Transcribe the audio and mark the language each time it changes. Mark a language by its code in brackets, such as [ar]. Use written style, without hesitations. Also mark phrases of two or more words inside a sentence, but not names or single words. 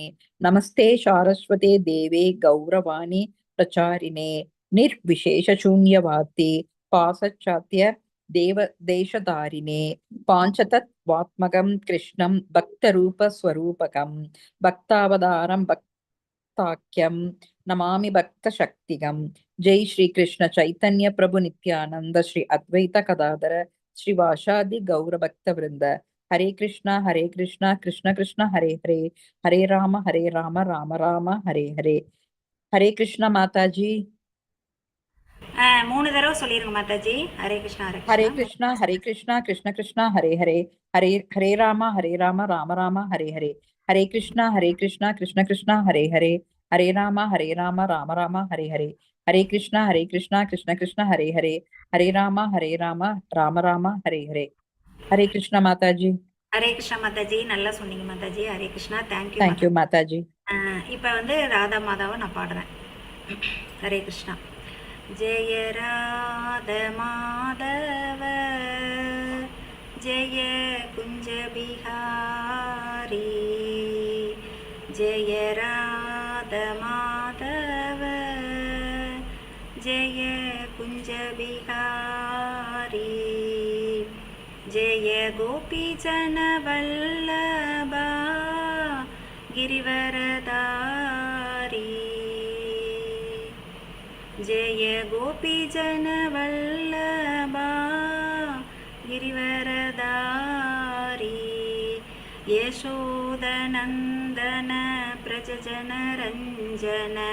[sa] नमस्ते सारस्वते देवे गौरवाणी प्रचारिणे निर्विशेषशून्यवादी पाश्चात्य देव देशधारिणे पाञ्चतत्त्वात्मकं कृष्णं भक्तरूपस्वरूपकं भक्तावतारं भक्ताख्यं नमामि भक्तशक्तिगं। जय श्री कृष्ण चैतन्य प्रभु नित्यानंद श्री अद्वैत गदाधर श्रीवासादि गौर भक्त वृंद। हरे कृष्णा कृष्ण कृष्ण हरे हरे, हरे राम राम राम हरे हरे। [hi] हरे कृष्णा माताजी। [ta] 3 தடவை சொல்லிருங்க மாதாஜி. [sa] हरे कृष्णा हरे कृष्णा. हरे कृष्णा कृष्ण कृष्ण हरे हरे, हरे हरे राम राम राम हरे हरे। हरे कृष्णा कृष्ण कृष्ण हरे हरे, हरे राम राम राम हरे हरे। हरे कृष्णा कृष्ण कृष्ण हरे हरे, हरे राम राम राम हरे हरे। [hi] हरे कृष्णा माताजी। [sa] हरे कृष्णा [ta] மாதாஜி. நல்லா சொன்னீங்க மாதாஜி. [sa] हरे कृष्णा. [en] thank you thank you माताजी। [ta] இப்போ வந்து ராதா மாதாவை நான் பாடுறேன். [sa] हरे कृष्णा. जय राधा माधव जय कुंज बिहारी, जय राधा माधव जय कुंज बिहारी, जय गोपी जन वल्लभा गिरिवरदारी, जय गोपी जन वल्लभा गिरिवरदारी, यशोदनन्दन प्रजजन रञ्जन,